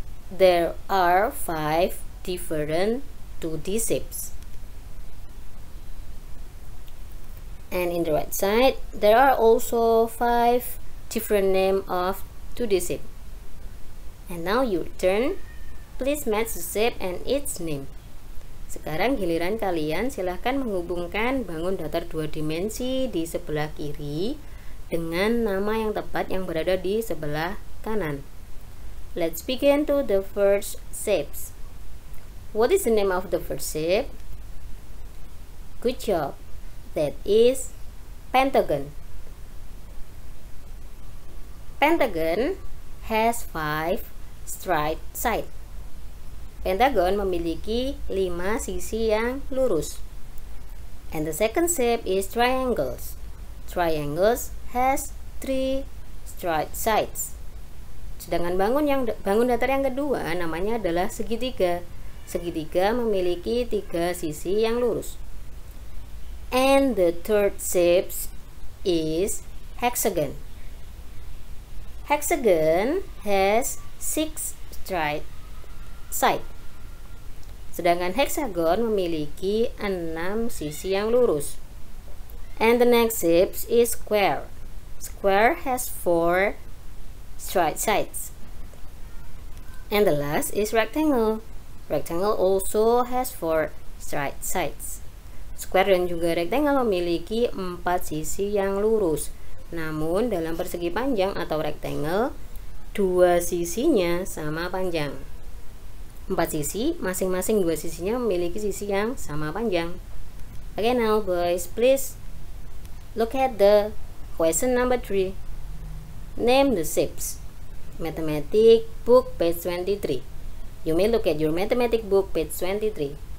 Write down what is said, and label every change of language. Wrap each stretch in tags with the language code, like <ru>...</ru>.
<en>There are 5 different 2D shapes. And in the right side, there are also 5 different names of 2D shape. And now your turn. Please match the shape and its name.</en> <id>Sekarang giliran kalian, silahkan menghubungkan bangun datar 2 dimensi di sebelah kiri dengan nama yang tepat yang berada di sebelah kanan.</id> <en>Let's begin to the first shapes. What is the name of the first shape? Good job. That is pentagon. Pentagon has 5 straight sides.</en> <id>Pentagon memiliki 5 sisi yang lurus.</id> <en>And the second shape is triangles. Triangles has 3 straight sides.</en> <id>Sedangkan bangun datar yang kedua namanya adalah segitiga. Segitiga memiliki 3 sisi yang lurus.</id> <en>And the third shape is hexagon. Hexagon has 6 straight sides.</en> <id>Sedangkan hexagon memiliki 6 sisi yang lurus.</id> <en>And the next shape is square. Square has 4 straight sides. And the last is rectangle. Rectangle also has 4 straight sides.</en> <id>Square dan juga rectangle memiliki 4 sisi yang lurus. Namun dalam persegi panjang atau rectangle, 2 sisinya sama panjang. 4 sisi, masing-masing 2 sisinya memiliki sisi yang sama panjang.</id> <en>Okay, now boys, please look at the question number 3. Name the shapes. Mathematics book, page 23. You may look at your mathematics book, page 23.</en>